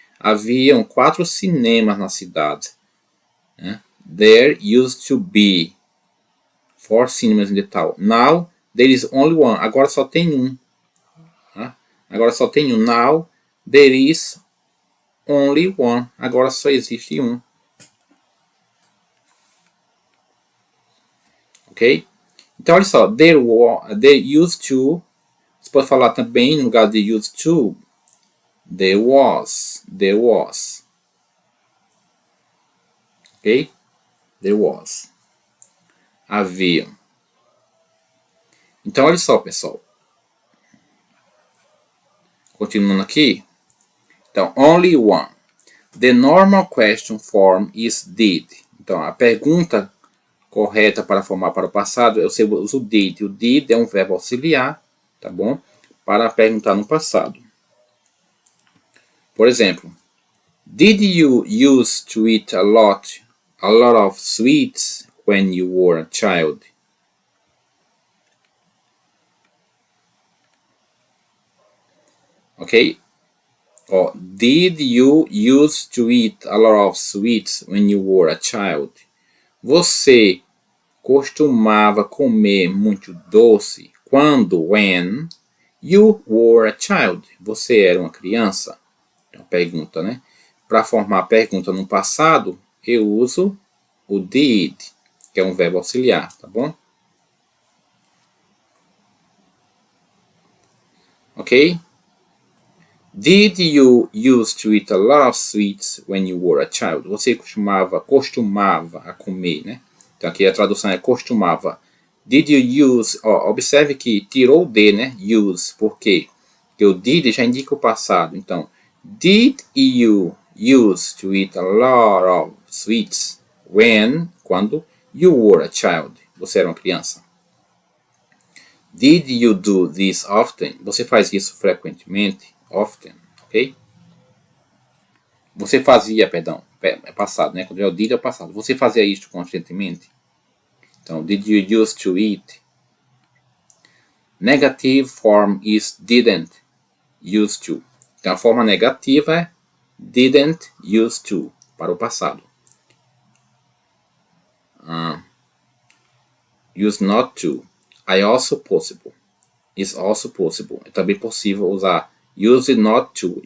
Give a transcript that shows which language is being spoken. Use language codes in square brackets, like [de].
[pt] Haviam 4 cinemas na cidade. Né? [en] There used to be 4 cinemas in the town. Now, there is only one. [pt] Agora só tem um. Tá? Agora só tem um. [en] Now, there is only one. [pt] Agora só existe um. [en] Ok? [pt] Então, olha só. [en] There used to. [pt] Você pode falar também, no lugar de used to, there was. Ok? [en] There was. [pt] Havia. Então, olha só, pessoal. Continuando aqui. Então, only one. [en] The normal question form is did. [pt] Então, a pergunta correta para formar para o passado, eu uso o did. O did é um verbo auxiliar, tá bom? Para perguntar no passado. Por exemplo, [en] did you used to eat a lot of sweets when you were a child? Ok? Oh, did you used to eat a lot of sweets when you were a child? [pt] Você costumava comer muito doce [en] when you were a child? [pt] Você era uma criança? É uma pergunta, né? Para formar a pergunta no passado, eu uso o did, que é um verbo auxiliar, tá bom? Ok? [en] Did you used to eat a lot of sweets when you were a child? [pt] Você costumava a comer, né? Então aqui a tradução é costumava. [en] Did you use... [pt] Ó, observe que tirou o D, né? Use. Por quê? Porque o did já indica o passado. [en] Então, did you used to eat a lot of sweets quando you were a child? [pt] Você era uma criança. [en] Did you do this often? [pt] Você faz isso frequentemente? Often, ok? Você fazia, perdão, é passado, né? Quando é o did é o passado. Você fazia isto constantemente? [en] Então, did you used to eat? Negative form is didn't used to. [pt] Então, a forma negativa é didn't used to, para o passado. [en] Use not to. I also possible. Is also possible. [pt] É também possível usar use it not to.